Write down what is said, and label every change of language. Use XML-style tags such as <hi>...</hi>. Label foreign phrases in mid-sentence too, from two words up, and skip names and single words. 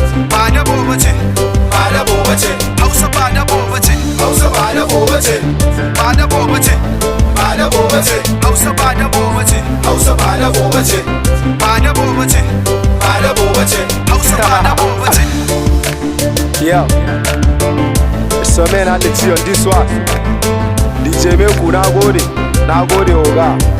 <ha>Ba dabo bace. Ba dabo bace. Hausa ba dabo bace. Hausa ba dabo bace. Ba dabo bace. Ba dabo bace. Hausa ba dabo bace. Hausa ba dabo bace. Ba dabo bace. Ba dabo bace. Hausa ba dabo bace. Yo.</ha> <en>So man, I let you on this one.</en> <ha>D J Meku, na gode. Na gode, Oga.</ha>